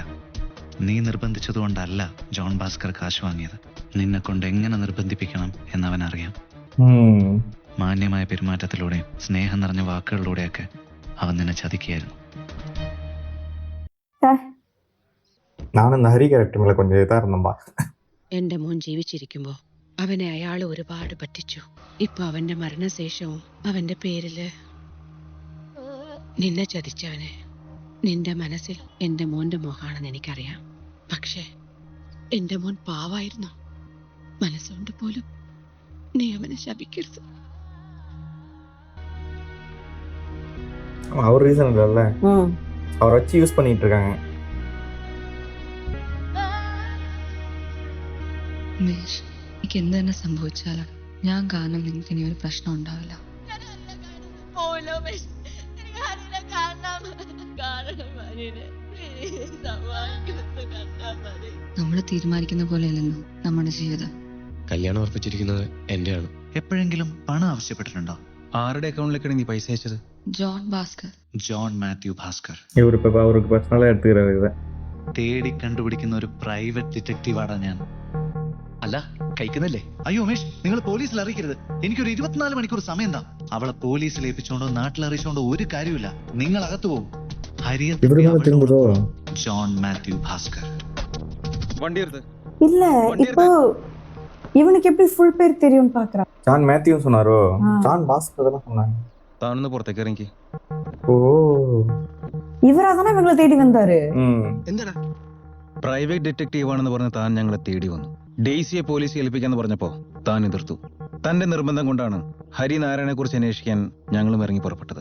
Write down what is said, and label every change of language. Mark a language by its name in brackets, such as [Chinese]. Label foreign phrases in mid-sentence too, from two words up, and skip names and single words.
[Malayalam] നീ നിർബന്ധിച്ചതുകൊണ്ടല്ല ജോൺ ഭാസ്കർ കാശ് വാങ്ങിയത്. നിന്നെ കൊണ്ട് എങ്ങനെ നിർബന്ധിപ്പിക്കണം എന്നവൻ അറിയാം. മാന്യമായ പെരുമാറ്റത്തിലൂടെയും സ്നേഹം നിറഞ്ഞ വാക്കുകളിലൂടെയൊക്കെ അവൻ നിന്നെ ചതിക്കുകയായിരുന്നു. [Tamil] നാനും இந்த ஹரி கேரக்டர் மேல கொஞ்சம் இதா இருந்தோம்பா. [Malayalam] എന്റെ മോൻ ജീവിച്ചിരിക്കുമ്പോ അവനെ അയാൾ ഒരുപാട് പറ്റിച്ചു. ഇപ്പൊ അവന്റെ മരണശേഷവും അവന്റെ പേരില് നിന്നെ ചതിച്ചവന് നിന്റെ മനസ്സിൽ എന്റെ മോന്റെ മോഹാണെന്ന് എനിക്കറിയാം. പക്ഷെ എന്റെ മോൻ പാവായിരുന്നു. മനസ്സുകൊണ്ട് പോലും നീ അവനെ ശപിക്കരുത്. [Tamil] அவர் ரீசன் இல்லைல்ல, அவரை வச்சு யூஸ் பண்ணிட்டு இருக்காங்க. [Malayalam] ഉമേഷ്, എനിക്ക് എന്ത് തന്നെ സംഭവിച്ചാലും ഞാൻ കാരണം നിങ്ങൾക്ക് ഇനി ഒരു പ്രശ്നം ഉണ്ടാവില്ല. നമ്മൾ തീരുമാനിക്കുന്ന പോലെയല്ലല്ലോ നമ്മുടെ ജീവിതം. കല്യാണം ഉറപ്പിച്ചിരിക്കുന്നത് എന്റെയാണ്. എപ്പോഴെങ്കിലും പണം ആവശ്യപ്പെട്ടിട്ടുണ്ടോ? ആരുടെ അക്കൗണ്ടിലേക്കാണ് നീ പൈസ അയച്ചത്? ജോൺ ഭാസ്കർ. ജോൺ മാത്യു ഭാസ്കർ. [Tamil] இவருக்கு அவருக்கு பர்சனலா எடுத்துக்கிறாரு இதை. [Malayalam] തേടി കണ്ടുപിടിക്കുന്ന ഒരു [English] private detectiveആണ് [Malayalam] ഞാൻ. അല്ല, കഴിക്കുന്നില്ലേ? അയ്യോ ഉമേഷ്, നിങ്ങൾ പോലീസിൽ അറിയിക്കരുത്. എനിക്കൊരു 24 മണിക്കൂർ സമയം താ. അവളെ പോലീസിൽ ഏൽപ്പിച്ചോണ്ടോ നാട്ടിൽ അറിയിച്ചോണ്ടോ ഒരു കാര്യമില്ല. നിങ്ങൾ അകത്തു പോകും. ഹരിയെ ജോൺ മാത്യു ഭാസ്കർ. വണ്ടി എടുത്ത്. [Tamil] இல்ல இப்போ இவனுக்கு எப்படி ஃபுல் பேர் தெரியும் பாக்குறான். ஜான் மேத்யூ சொன்னாரோ? ஜான் பாஸ்கர் தான் சொன்னாங்க. [Malayalam] താനൊന്ന് പുറത്തേക്ക് ഇറങ്ങി. ഓ, ഇവരാതാണ് ഇവങ്ങളെ തേടി വന്നാரு. എന്താടാ [English] private detective [Malayalam] ആണെന്ന് പറഞ്ഞ് താൻ ഞങ്ങളെ തേടി വന്നു. ഡെയ്സിയെ പോലീസ് ഏൽപ്പിക്കാന്ന് പറഞ്ഞപ്പോ താൻ എതിർത്തു. തന്റെ നിർബന്ധം കൊണ്ടാണ് ഹരി നാരായണനെ കുറിച്ച് അന്വേഷിക്കാൻ ഞങ്ങളും ഇറങ്ങി പുറപ്പെട്ടത്.